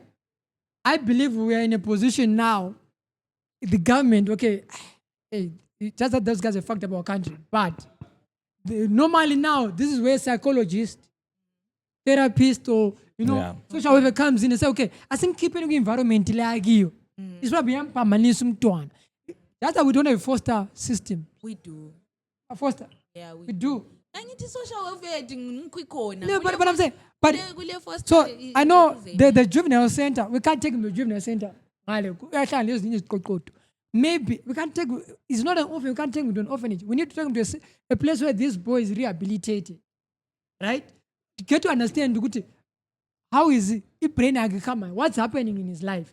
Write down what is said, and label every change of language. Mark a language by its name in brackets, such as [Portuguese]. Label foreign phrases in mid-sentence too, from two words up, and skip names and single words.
[English] I believe we are in a position now, the government, okay, hey, just that those guys are fucked up our country, but normally now, this is where psychologists, therapists, or, social worker comes in and say, okay, I think keeping the environment like you. It's probably umntwana. That's why we don't have a foster system. We do. A foster. Yeah, We do. [Zulu] Angithi [English] social welfare [Zulu] ngikho [English] No, but I'm saying, but so I know the juvenile center, we can't take him to the juvenile center. Maybe we can't take, it's not an orphan, we can't take him to an orphanage. We need to take him to a place where this boy is rehabilitated. Right? To get to understand how is it brain come, what's happening in his life.